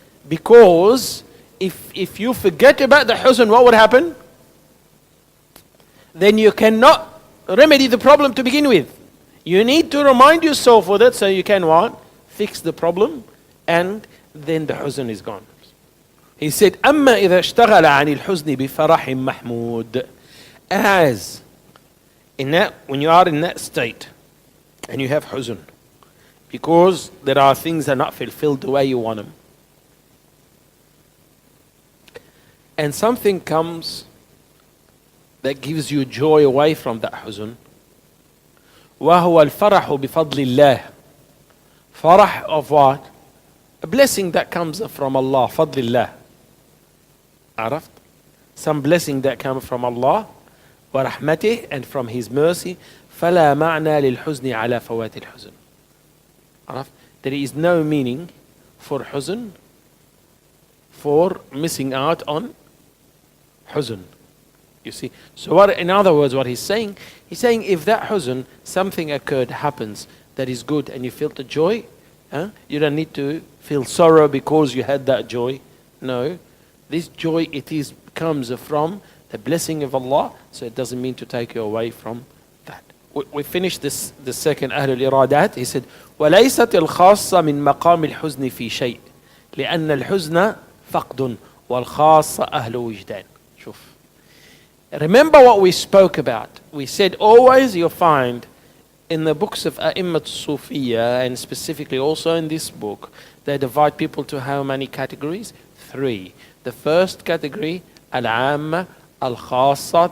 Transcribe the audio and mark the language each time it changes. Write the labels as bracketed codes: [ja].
[en] Because if you forget about the huzn, what would happen? Then you cannot remedy the problem to begin with. You need to remind yourself of it so you can what? Fix the problem, and then the huzn is gone. He said, [ar] أما إذا اشتغل عن الحزن بفرح محمود. [en] As in that, when you are in that state and you have huzn, because there are things that are not fulfilled the way you want them, and something comes that gives you joy away from that huzn, [ar] وهو الفرح بفضل الله. [en] Farah of what? A blessing that comes from Allah, [ar] فضل الله. عرفت? [en] Some blessing that comes from Allah ورحمته, and from His mercy. [ar] فلا معنى للحزن على فوات الحزن. عرفت? [en] There is no meaning for huzn, for missing out on huzn. You see? So what, in other words, what he's saying if that huzn, something occurred, happens, that is good, and you feel the joy, you don't need to feel sorrow because you had that joy. No. This joy, comes from the blessing of Allah, so it doesn't mean to take you away from that. We finished the second [ar] أهل الإرادات. [en] He said, [ar] وَلَيْسَتِ الْخَاصَّةِ مِنْ مَقَامِ الْحُزْنِ فِي شَيْءٍ لأن الحزن فقد والخاصة أهل وجدان. شوف. [en] Remember what we spoke about. We said always you'll find in the books of A'immat Sufiya, and specifically also in this book, they divide people to how many categories? 3. The first category, Al-Amma, Al-Khassa.